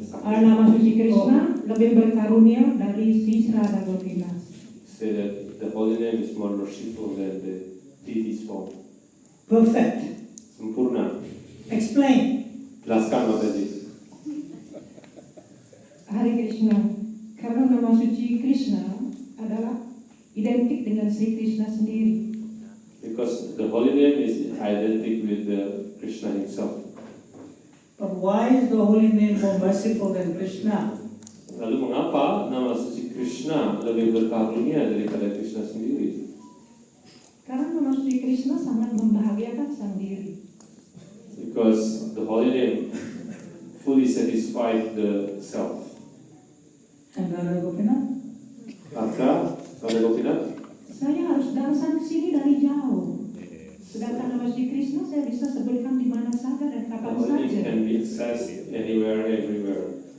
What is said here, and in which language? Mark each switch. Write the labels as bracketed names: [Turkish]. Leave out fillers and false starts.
[Indonesian] Nama suci Krishna lebih berkarunia dari si Radha Gopinath. [English] say that the holy name is more merciful than the deity's form. Perfect. [Indonesian] Sempurna. [English] Explain. [Indonesian] Jelaskan Mataji. Hare Krishna, karena nama suci Krishna adalah identik dengan Sri Krishna sendiri. [English] Because the holy name is identical with the Krishna himself. But why is the holy name more merciful than Krishna? [Indonesian] Lalu mengapa nama suci Krishna lebih berkarunia daripada Krishna sendiri? Karena nama suci Krishna sangat membahagiakan sang diri. [English] Because the holy name fully satisfied the self. And Radha Gopinath? [Indonesian] Maka, Radha Gopinath, Saya harus datang ke sini dari jauh. Sedangkan nama suci Krishna saya bisa sebutkan di mana saja dan kapan [English] holy name [Indonesian] saja. [English] can be accessed anywhere, everywhere.